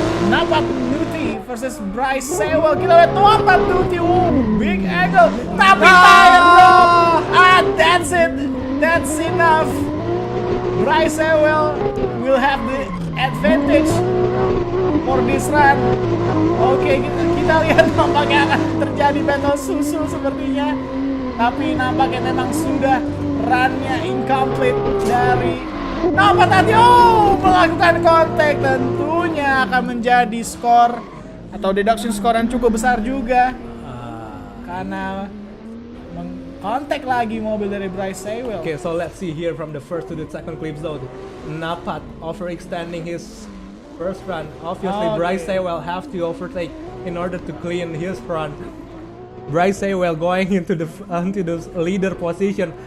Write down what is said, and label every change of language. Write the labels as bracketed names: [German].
[Indonesian] Napat Nuti versus Bryce Sewell. Kita lihat Napat Nuti, [English] big angle, [Indonesian] tapi tahan bro. [English] That's it, that's enough. Bryce Sewell will have the advantage for this run. [Indonesian] Oke, kita lihat nampaknya akan terjadi battle susul sepertinya. Tapi nampaknya memang sudah runnya incomplete dari Napat tadi. Melakukan kontak, tentunya akan menjadi skor atau deduction skor yang cukup besar juga. Karena mengkontak lagi mobil dari Bryce Sewell. [English] Okay, so let's see here from the first to the second clip zone. Napat overextending his first run. Obviously, Bryce Sewell have to overtake in order to clean his front. Bryce Sewell going into the leader position.